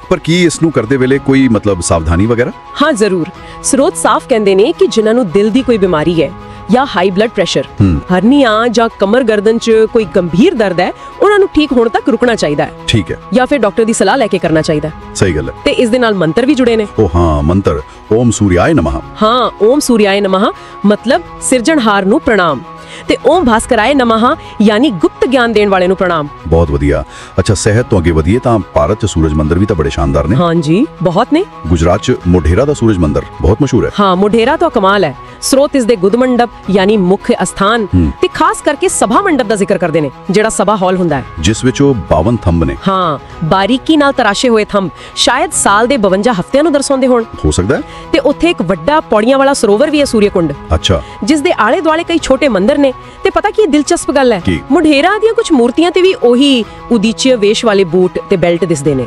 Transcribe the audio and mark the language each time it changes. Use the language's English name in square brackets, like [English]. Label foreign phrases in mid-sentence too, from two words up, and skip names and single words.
[Punjabi] ਪਰ ਕੀ ਇਸਨੂੰ ਕਰਦੇ ਵੇਲੇ ਕੋਈ ਮਤਲਬ ਸਾਵਧਾਨੀ ਵਗੈਰਾ? ਹਾਂ ਜ਼ਰੂਰ। ਸਰੋਤ ਸਾਫ਼ ਕਹਿੰਦੇ ਨੇ ਕਿ ਜਿਨ੍ਹਾਂ ਨੂੰ ਦਿਲ ਦੀ ਕੋਈ ਬਿਮਾਰੀ ਹੈ ਜਾਂ [English] high blood pressure, [Punjabi] ਹਰਨੀਆ ਜਾਂ ਕਮਰ ਗਰਦਨ ਚ ਕੋਈ ਗੰਭੀਰ ਦਰਦ ਹੈ, ਉਨ੍ਹਾਂ ਨੂੰ ਠੀਕ ਹੋਣ ਤੱਕ ਰੁਕਣਾ ਚਾਹੀਦਾ ਹੈ। ਠੀਕ ਹੈ। ਜਾਂ ਫਿਰ ਡਾਕਟਰ ਦੀ ਸਲਾਹ ਲੈਕੇ ਕਰਨਾ ਚਾਹੀਦਾ ਹੈ। ਸਹੀ ਗੱਲ ਹੈ। ਤੇ ਇਸ ਦੇ ਨਾਲ ਮੰਤਰ ਵੀ ਜੁੜੇ ਨੇ। ਓ ਹਾਂ, [Sanskrit] मंत्र ओम सूर्याय नमः। [Punjabi] ਹਾਂ, [Sanskrit] ओम सूर्याय नमः [Punjabi] ਮਤਲਬ ਸਿਰਜਣਹਾਰ ਨੂੰ ਪ੍ਰਣਾਮ, ਤੇ [Sanskrit] ओम भास्कराय नमः [Punjabi] ਯਾਨੀ ਗੁਪਤ ਗਿਆਨ ਦੇਣ ਵਾਲੇ ਨੂੰ ਪ੍ਰਣਾਮ। ਬਹੁਤ ਵਧੀਆ। ਅੱਛਾ, ਸਿਹਤ ਤੋਂ ਅੱਗੇ ਵਧੀਏ ਤਾਂ ਭਾਰਤ ਚ ਸੂਰਜ ਮੰਦਰ ਵੀ ਤਾਂ ਬੜੇ ਸ਼ਾਨਦਾਰ ਨੇ। ਹਾਂ ਜੀ, ਬਹੁਤ ਨੇ। ਗੁਜਰਾਤ ਚ ਮੋਢੇਰਾ ਦਾ ਸੂਰਜ ਮੰਦਰ ਬਹੁਤ ਮਸ਼ਹੂਰ ਹੈ। ਹਾਂ, ਮੋਢੇਰਾ ਤਾਂ ਕਮਾਲ ਹੈ। ਸਰੋਤ ਇਸ ਦੇ ਗੁਦ ਮੰਡਪ ਯਾਨੀ ਮੁੱਖ ਸਥਾਨ ਤੇ ਖ਼ਾਸ ਕਰਕੇ ਸਭਾ ਮੰਡਪ ਦਾ ਜ਼ਿਕਰ ਕਰਦੇ ਨੇ, ਜਿਹੜਾ ਸਭਾ ਹਾਲ ਹੁੰਦਾ ਹੈ, ਜਿਸ ਵਿਚ ਓ 52 ਥੰਮ੍ਹ ਨੇ। ਹਾਂ, ਬਾਰੀਕੀ ਨਾਲ ਤਰਾਸ਼ੇ ਹੋਏ ਥੰਮ੍ਹ ਸ਼ਾਇਦ ਸਾਲ ਦੇ 52 ਹਫ਼ਤਿਆਂ ਨੂੰ ਦਰਸਾਉਂਦੇ ਹੋਣ। ਹੋ ਸਕਦਾ ਹੈ। ਤੇ ਉੱਥੇ ਇਕ ਵੱਡਾ ਪੌੜੀਆਂ ਵਾਲਾ ਸਰੋਵਰ ਵੀ ਹੈ, ਸੂਰਜਕੁੰਡ। ਅੱਛਾ। ਜਿਸ ਦੇ ਆਲੇ ਦੁਆਲੇ ਕਈ ਛੋਟੇ ਮੰਦਰ ਨੇ। ਤੇ ਪਤਾ ਕੀ ਦਿਲਚਸਪ ਗੱਲ ਹੈ, ਮੋਢੇਰਾ ਦੀਆਂ ਕੁਝ ਮੂਰਤੀਆਂ ਤੇ ਵੀ ਓਹੀ ਉਦੀਚਿਆ ਵੇਸ਼ ਵਾਲੇ ਬੂਟ ਤੇ ਬੈਲਟ ਦਿਸਦੇ ਨੇ।